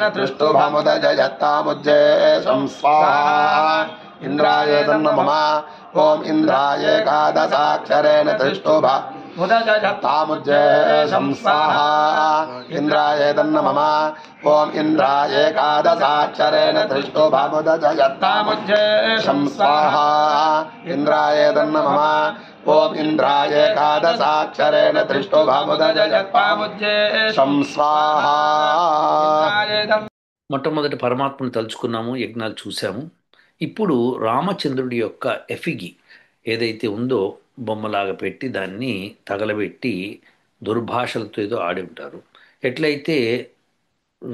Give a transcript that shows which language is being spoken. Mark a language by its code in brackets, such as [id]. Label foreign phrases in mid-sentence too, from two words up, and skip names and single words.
[sa] त्रिष्टुभामुदजयत्तामुज्जे शं स्वाहा इंद्राय इदन्नमः ओम इंद्राय एकादशाक्षरेण त्रिष्टुभामुदजयत्तामुज्जे शं स्वाहा इंद्राय इदन्नमः ओम इंद्राय एकादशाक्षरेण त्रिष्टुभामुदजयत्तामुज्जे शं स्वाहा इंद्राय इदन्नमः ओम इंद्राय एकादशाक्षरेण त्रिष्टुभामुदजयत्तामुज्जे शं स्वाहा. [te] మొట్టమొదటి పరమాత్మను తలుచుకున్నాము, యజ్ఞాలు చూసాము. ఇప్పుడు రామచంద్రుడి యొక్క ఎఫిగి ఏదైతే ఉందో బొమ్మలాగా పెట్టి దాన్ని తగలబెట్టి దుర్భాషలతో ఏదో ఆడి ఉంటారు.